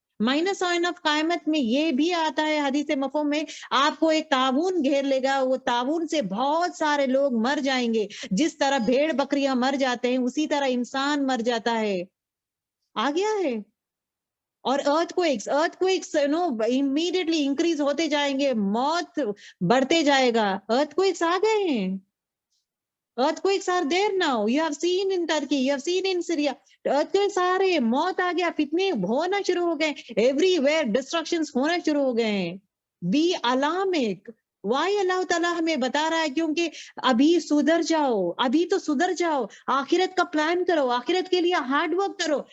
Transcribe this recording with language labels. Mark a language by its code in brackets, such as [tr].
[en] minor sign of [ur] قیامت میں یہ بھی آتا ہے حدیث مفہوم میں، آپ کو ایک طاعون گھیر لے گا، وہ طاعون سے بہت سارے لوگ مر جائیں گے. جس طرح بھیڑ بکریاں مر جاتے ہیں اسی طرح انسان مر جاتا ہے. آ گیا ہے. اور [en] earthquakes immediately increase [ur] ہوتے جائیں گے، موت بڑھتے جائے گا. ارتھ کوئکس آ گئے ہیں. [en] Earthquakes are there now. You have seen in Turkey, you have seen in Syria. [ur] Earthquakes آ رہے ہیں، موت آ گیا، فتنے ہونا شروع ہو گئے، [en] everywhere destructions [ur] ہونا شروع ہو گئے ہیں. بی الامک. [en] وائی [ur] اللہ تعالیٰ ہمیں بتا رہا ہے؟ کیونکہ ابھی سدھر جاؤ، ابھی تو سدھر جاؤ، آخرت کا پلان کرو، آخرت کے لیے ہارڈ ورک کرو.